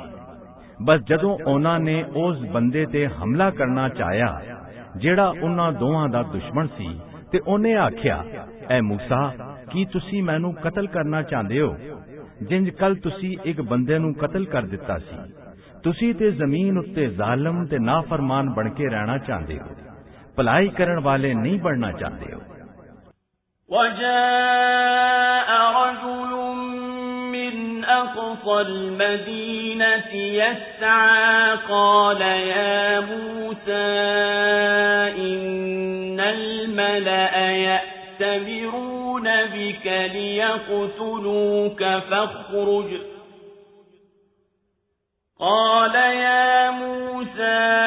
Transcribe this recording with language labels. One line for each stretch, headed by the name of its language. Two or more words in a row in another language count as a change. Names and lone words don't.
Punjabi: ਬਸ ਜਦੋਂ ਉਹਨਾਂ ਨੇ ਉਸ ਬੰਦੇ ਤੇ ਹਮਲਾ ਕਰਨਾ ਚਾਹਿਆ ਜਿਹੜਾ ਉਹਨਾਂ ਦੋਵਾਂ ਦਾ ਦੁਸ਼ਮਣ ਸੀ ਤੇ ਉਹਨੇ ਆਖਿਆ, ਐ ਮੂਸਾ, ਕੀ ਤੁਸੀਂ ਮੈਨੂੰ ਕਤਲ ਕਰਨਾ ਚਾਹੁੰਦੇ ਹੋ ਜਿੰਜ ਕੱਲ ਤੁਸੀਂ ਇੱਕ ਬੰਦੇ ਨੂੰ ਕਤਲ ਕਰ ਦਿੱਤਾ ਸੀ? ਤੁਸੀਂ ਤੇ ਜ਼ਮੀਨ ਉੱਤੇ ਜ਼ਾਲਮ ਤੇ ਨਾਫਰਮਾਨ ਬਣ ਕੇ ਰਹਿਣਾ ਚਾਹੁੰਦੇ ਹੋ, ਭਲਾਈ ਕਰਨ ਵਾਲੇ ਨਹੀਂ ਬਣਨਾ ਚਾਹੁੰਦੇ ਹੋ।
Arabic: وجاء رجل من أقصى المدينة يسعى قال يا موسى إن الملأ يأتمرون بك ليقتلوك فاخرج قال يا موسى